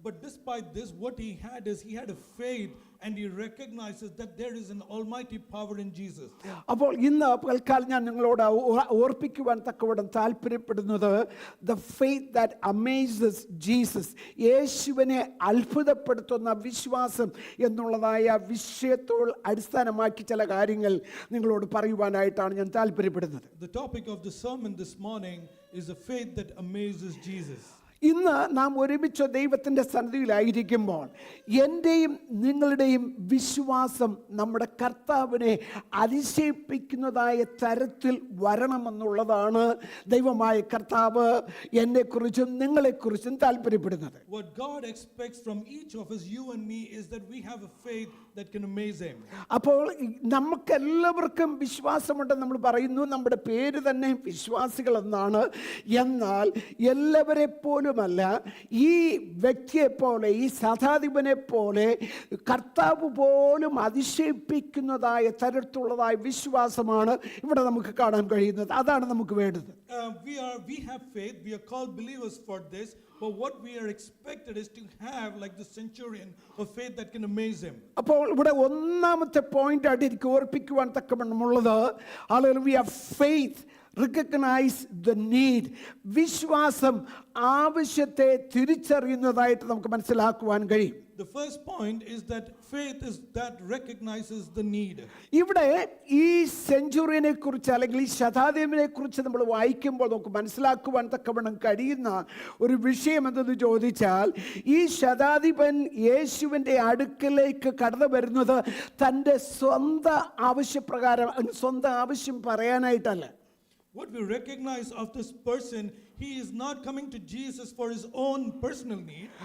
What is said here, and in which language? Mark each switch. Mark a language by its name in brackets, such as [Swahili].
[English] But despite this, what he had is he had a faith and he recognizes that there is an almighty power in Jesus. [Malayalam] അപ്പോൾ ഇന്ന് പൽക്കാലം ഞാൻ നിങ്ങളോട് ഓർപ്പിക്കുവാൻ തക്കവണ്ണം താല്പര്യപ്പെടുന്നത് [English] the faith that amazes Jesus, [Malayalam] യേശുവിനെ അത്ഭുതപ്പെടുത്തുന്ന വിശ്വാസം എന്നുള്ളതായ വിഷയത്തോട് അടിസ്ഥാനമാക്കി ചില കാര്യങ്ങൾ നിങ്ങളോട് പറയുവാനായിട്ടാണ് ഞാൻ താല്പര്യപ്പെടുന്നത്. [English] The topic of the sermon this morning is a faith that amazes Jesus. [Malayalam] ഇന്ന് നാം ഒരുമിച്ച് ദൈവത്തിൻ്റെ സന്നിധിയിലായിരിക്കുമ്പോൾ എൻ്റെയും നിങ്ങളുടെയും വിശ്വാസം നമ്മുടെ കർത്താവിനെ അതിശയിപ്പിക്കുന്നതായ തരത്തിൽ വരണമെന്നുള്ളതാണ് ദൈവമായ കർത്താവ് എന്നെക്കുറിച്ചും നിങ്ങളെക്കുറിച്ചും താല്പര്യപ്പെടുന്നത്. [English] What God expects from each of us, you and me, is that we have a faith that can amaze him. [Malayalam] അപ്പോൾ നമുക്കെല്ലാവർക്കും വിശ്വാസമുണ്ടെന്ന് നമ്മൾ പറയുന്നു. നമ്മുടെ പേര് തന്നെ വിശ്വാസികൾ എന്നാണ്. എന്നാൽ എല്ലാവരെ പോലുമല്ല ഈ വ്യക്തിയെ പോലെ, ഈ ശതാധിപനെ പോലെ കർത്താവ് പോലും അതിശയിപ്പിക്കുന്നതായ തരത്തിലുള്ളതായ വിശ്വാസമാണ് ഇവിടെ നമുക്ക് കാണാൻ കഴിയുന്നത്. അതാണ് നമുക്ക് വേണ്ടത്. [English] We have faith. We are called believers for this. But what we are expected is to have, like the centurion, a faith that can amaze him. [Malayalam] അപ്പോൾ ഇവിടെ ഒന്നാമത്തെ പോയിന്റ് ആയിട്ട് എനിക്ക് ഓർപ്പിക്കുവാൻ തക്കവണ്ണമുള്ളത്, ആളുകൾ [English] we have faith, recognize the need. [Malayalam] വിശ്വാസം ആവശ്യത്തെ തിരിച്ചറിയുന്നതായിട്ട് നമുക്ക് മനസ്സിലാക്കുവാൻ കഴിയും. [English] The first point is that faith is that recognizes the need. [Malayalam] ഇവിടെ ഈ സെഞ്ചുറിയനെ കുറിച്ച് അല്ലെങ്കിൽ ഈ ശതാധിപനെ കുറിച്ച് നമ്മൾ വായിക്കുമ്പോൾ നമുക്ക് മനസ്സിലാക്കുവാൻ തക്കവണ്ണം കഴിയുന്ന ഒരു വിഷയം എന്തെന്ന് ചോദിച്ചാൽ, ഈ ശതാധിപൻ യേശുവിൻ്റെ അടുക്കലേക്ക് കടന്നു വരുന്നത് തൻ്റെ സ്വന്തം ആവശ്യപ്രകാരം, സ്വന്തം ആവശ്യം പറയാനായിട്ടല്ല. [English] What we recognize of this person, he is not coming to Jesus for his own personal need.